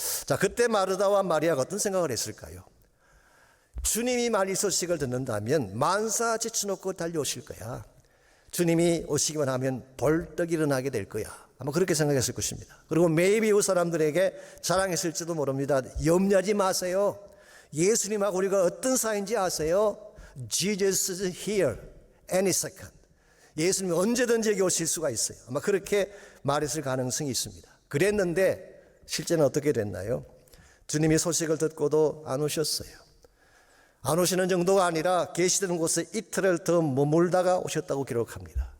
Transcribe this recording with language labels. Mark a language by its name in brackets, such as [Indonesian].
[Korean] 자, 그때 마르다와 마리아가 어떤 생각을 했을까요? 주님이 만일 소식을 듣는다면 만사 제쳐놓고 달려오실 거야. 주님이 오시기만 하면 벌떡 일어나게 될 거야. 아마 그렇게 생각했을 것입니다. 그리고 매일 이웃 사람들에게 자랑했을지도 모릅니다. 염려하지 마세요. 예수님하고 우리가 어떤 사이인지 아세요? [English] Jesus is here any second. [Korean] 예수님이 언제든지 여기 오실 수가 있어요. 아마 그렇게 말했을 가능성이 있습니다. 그랬는데 실제는 어떻게 됐나요? 주님이 소식을 듣고도 안 오셨어요. 안 오시는 정도가 아니라 계시던 곳에 이틀을 더 머물다가 오셨다고 기록합니다.